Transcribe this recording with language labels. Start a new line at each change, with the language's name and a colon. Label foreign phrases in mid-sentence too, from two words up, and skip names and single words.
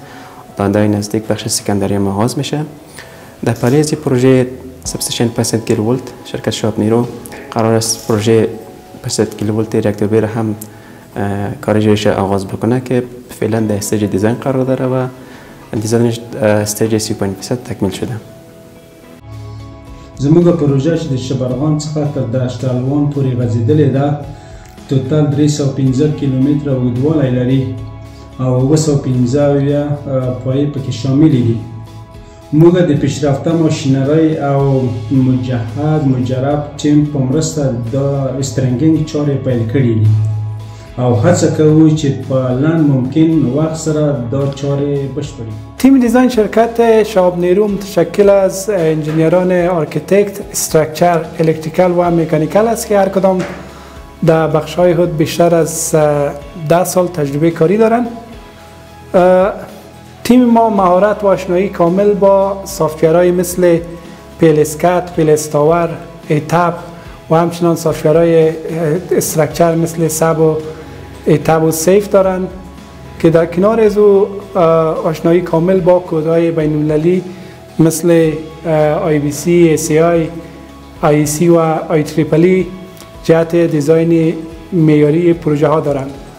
Persian: تا آینده نزدیک بخش سکندری ما آغاز میشه. در پلی از پروژه
English: sub station
Persian: 500 کیلوولت شرکت شهاب‌میرو قرار است پروژه 500 کیلوولت ریاکتور بی را هم کار اجرایش آغاز بکنه که فعلا در
English: stage design
Persian: قرار داره و دیزاینش استیج 30% تکمیل شده.
Pashto: زموږ پروژه چې د شبرغان څخه تر دشت الوان پورې غځېدلې ده، ټوټل 315 کیلومتره اوږدوالی لري او 215 پایې پکې شاملې دي. موږ د پیشرفته ماشینرۍ او مجرب ټیم په مرسته د استرینګینګ چارې پیل کړي دي او هڅه کوو چې په لنډ ممکن وخت سره دا چارې بشپړي.
Persian: تیم دیزاین شرکت شهاب‌میرو متشکل از انجینیران
English: architect, structure, electrical
Persian: و مکانیکال است که هر کدام در بخش‌های خود بیشتر از 10 سال تجربه کاری دارند. تیم ما مهارت و آشنایی کامل با سافتورهای مثل پیلسکت، پیلستاور، ایتاب و همچنان سافتورهای استراکچر مثل سب و ایتاب و سیف دارند که در کنار از او آشنایی کامل با کدهای بین‌المللی مثل IBC، ACI، IEC و IEEE جهت دیزاین معیاری پروژه ها دارند.